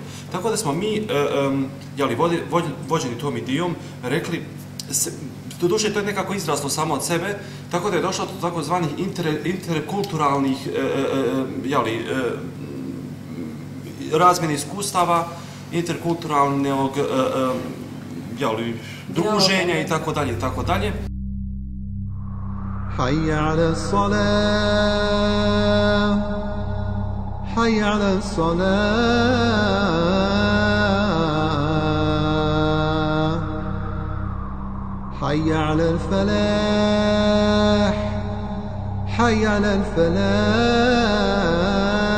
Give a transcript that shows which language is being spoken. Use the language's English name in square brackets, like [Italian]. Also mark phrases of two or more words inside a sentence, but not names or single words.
[Bosnian] Tako da smo mi, vođeni tom idejom, rekli, doduše to je nekako izraslo samo od sebe, tako da je došlo do takozvanih interkulturalnih razmjene iskustava, interkulturalnog druženja i tako dalje, i tako dalje. [Arabic] حي على الصلاة حي على الصلاة حي على الفلاح حي على الفلاح